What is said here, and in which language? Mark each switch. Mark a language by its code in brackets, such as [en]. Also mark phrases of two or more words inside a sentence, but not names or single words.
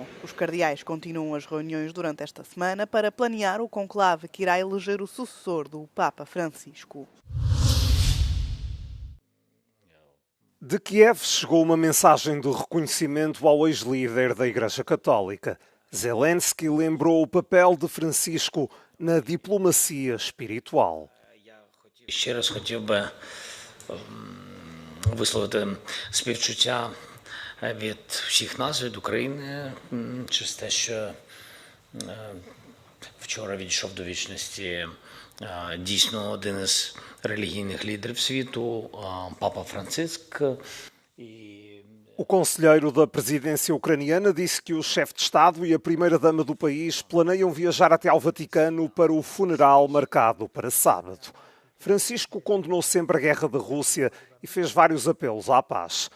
[pt] Os cardeais continuam as reuniões durante esta semana para planear o conclave que irá eleger o sucessor do Papa Francisco. De Kiev chegou uma mensagem de reconhecimento ao ex-líder da Igreja Católica. Zelensky lembrou o papel de Francisco na diplomacia espiritual. [uk] Ще раз хотів би висловити співчуття від всіх нас, від України, через те, що вчора відійшов до вічності дійсно один із релігійних лідерів світу, Папа Франциск. [pt] O conselheiro da presidência ucraniana disse que o chefe de Estado e a primeira-dama do país planeiam viajar até ao Vaticano para o funeral marcado para sábado. Francisco condenou sempre a guerra da Rússia e fez vários apelos à paz.